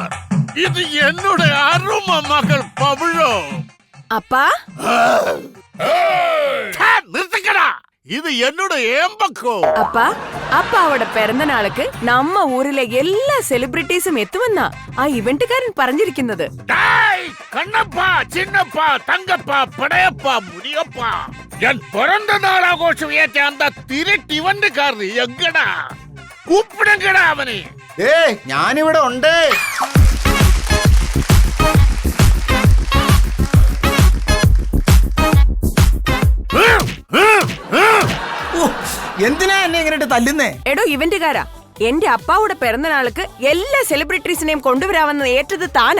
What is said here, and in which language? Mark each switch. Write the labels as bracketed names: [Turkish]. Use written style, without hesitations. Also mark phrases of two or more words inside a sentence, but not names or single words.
[Tamil] இது என்னுடைய அருமை மகள் பவுளோ. அப்பா நிறுத்துக்கடா, இது என்னுடைய ஏம்பக்கோ. [Malayalam] அப்பா അപ്പാവോടെ പിറന്ന നാൾക്ക് നമ്മ ഊരിലെ എല്ലാ സെലിബ്രിറ്റീസും എത്തുമെന്നാ ആ ഇവന്റുകാരൻ പറഞ്ഞിരിക്കുന്നത്. കണ്ണപ്പാ, ചിന്നപ്പാ, തങ്കപ്പാ, പടയപ്പാ, മുനിയപ്പാ, [Tamil] என் பிறந்த நாள் ஆഘോഷം ஏற்ற அந்த திருட்டு இவன்றுக்காரரு எங்கடா? கூப்பிடுங்கடா அவனை. [Malayalam] ഏയ് ഞാനിവിടെ ഉണ്ട്. എന്തിനാ എന്നെ ഇങ്ങനെ തല്ലുന്നേ? എടോ ഇവന്റുകാരാ, എന്റെ അപ്പാവുടെ പിറന്നനാൾക്ക് എല്ലാ സെലിബ്രിറ്റീസിനെയും കൊണ്ടുവരാമെന്ന് ഏറ്റത് താനാ.